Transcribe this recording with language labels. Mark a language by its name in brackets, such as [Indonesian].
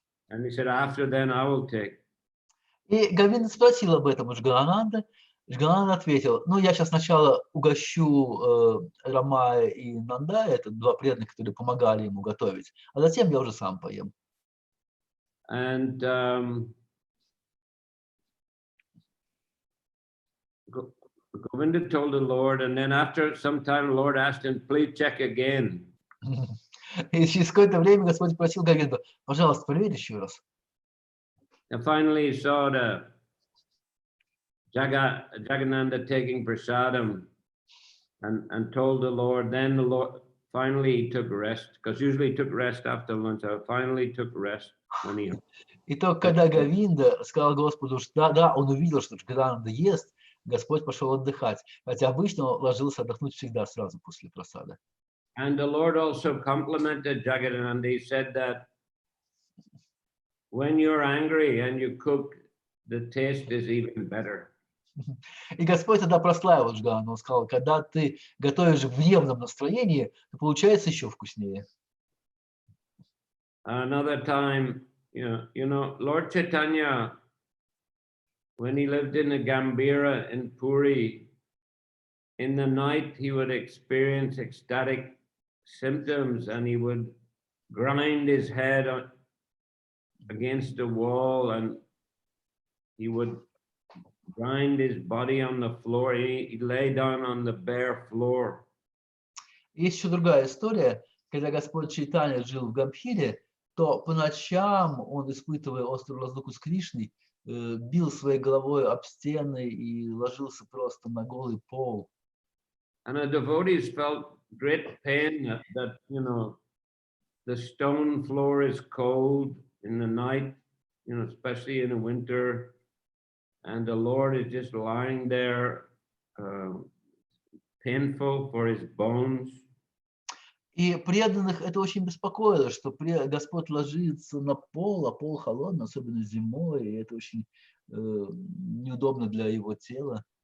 [English] And he said, after then I will take. [Russian] И Говинда спросил об этом у Джагананда. Джагананда ответил, ну я сейчас сначала угощу Рамая и Нандая, это 2 преданных, которые помогали ему готовить, а затем я уже сам поем. [English] And Govinda told the Lord, and then after some time, the Lord asked him, please check again. [Russian] И через какое-то время Господь спросил Говинду, пожалуйста, проверь еще раз. [English] And finally, he saw the Jagadananda taking prasadam and told the Lord, then the Lord, finally he took rest, because usually he took rest after lunch, so finally took rest when he... [Russian] И только когда Говинда сказал Господу, что да, он увидел, что Джагананда ест, Господь пошел отдыхать, хотя обычно он ложился отдохнуть всегда сразу после просада. [English] And the Lord also complimented Jagadananda. He said that when you're angry and you cook, the taste is even better. [Russian] И Господь тогда прославил Джагананду. Он сказал, когда ты готовишь в гневном настроении, то получается еще вкуснее. [English] Another time, you know, Lord Chaitanya, when he lived in the Gambhira in Puri, in the night he would experience ecstatic symptoms and he would grind his head against the wall and he would grind his body on the floor. He lay down on the bare floor. [Russian] Есть еще другая история, когда Господь Чайтанья жил в Гамбхире, то по ночам он, испытывая острую разлуку с Кришной, бил своей головой об стены и ложился просто на голый пол. [English] And the devotees felt great pain that you know, the stone floor is cold in the night, you know, especially in the winter, and the Lord is just lying there, painful for his bones. [Russian] И преданных это очень беспокоило, что Господь ложится на пол, а пол холодный, особенно зимой, и это очень неудобно для его тела.